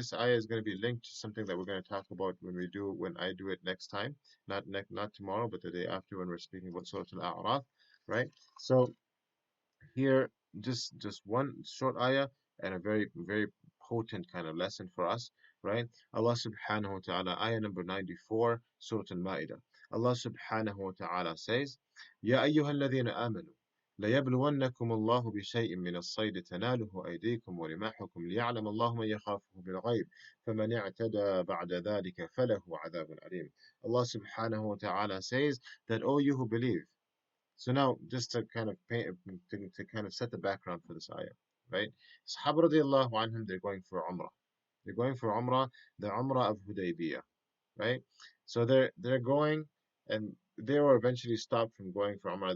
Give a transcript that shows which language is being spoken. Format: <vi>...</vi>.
<en>This ayah is going to be linked to something that we're going to talk about when I do it next time, not tomorrow, but the day after when we're speaking about Surah Al-A'raf, right? So here just one short ayah and a very very potent kind of lesson for us, right? Allah subhanahu wa ta'ala, ayah number 94, Surah Al-Ma'idah. Allah subhanahu wa ta'ala says,</en> <ar>Ya ayyuhalladhina amanu ليبلونكم الله بشيء من الصيد تناله أيديكم ورماحكم ليعلم الله من يخافه بالغيب فمن اعتدى بعد ذلك فله عذاب أليم.</ar> <en>Allah subhanahu wa ta'ala says that all you who believe. So now, just to kind of to kind of set the background for this ayah, right? Sahaba radiallahu anhum, they're going for Umrah. They're going for Umrah, the Umrah of Hudaybiyah, right? So they're going, and they were eventually stopped from going for Umrah.</en>